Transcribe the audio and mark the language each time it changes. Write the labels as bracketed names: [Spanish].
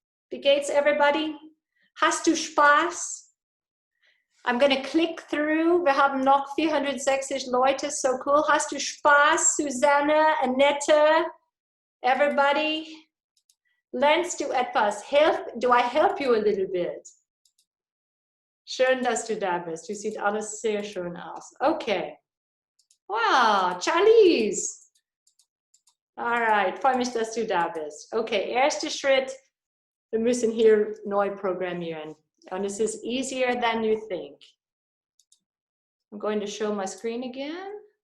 [German] Wie geht's everybody? Hast du Spaß? [English] I'm gonna click through. [German] Wir haben noch 460 Leute. So cool. Hast du Spaß, Susanne, Annette, everybody? Lernst du etwas? [English] Do I help you a little bit? [German] Schön, dass du da bist. Du siehst alles sehr schön aus. Okay. Wow, Charlize. Alright, freue mich, dass du da bist. Okay, erster Schritt. Wir müssen hier neu programmieren. [English] And this is easier than you think. I'm going to show my screen again.